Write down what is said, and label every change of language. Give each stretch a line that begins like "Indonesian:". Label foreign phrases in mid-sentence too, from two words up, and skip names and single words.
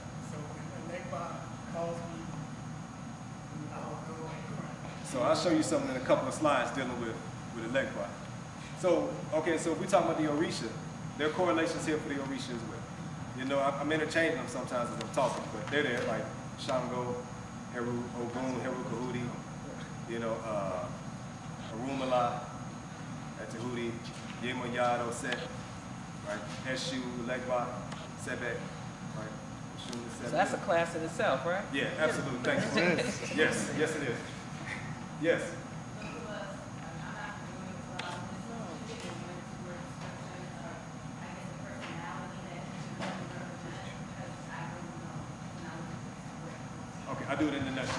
English: So when Elewa calls me, I'll go and crown. So I'll show you something in a couple of slides dealing with Elegba. So, okay, so if we're talking about the Orisha, there are correlations here for the Orisha as well. I'm interchanging them sometimes as I'm talking, but they're there, like Shango, Heru, Ogun, Heru Kahudi, Arumala, Atahudi, Yemoyad, Oset, right? Eshu, Elegba, Sebek, right? So that's a class in itself, right? Yeah, absolutely. Thank you. Yes, yes it is. Yes. Okay, I'll do it in a nutshell.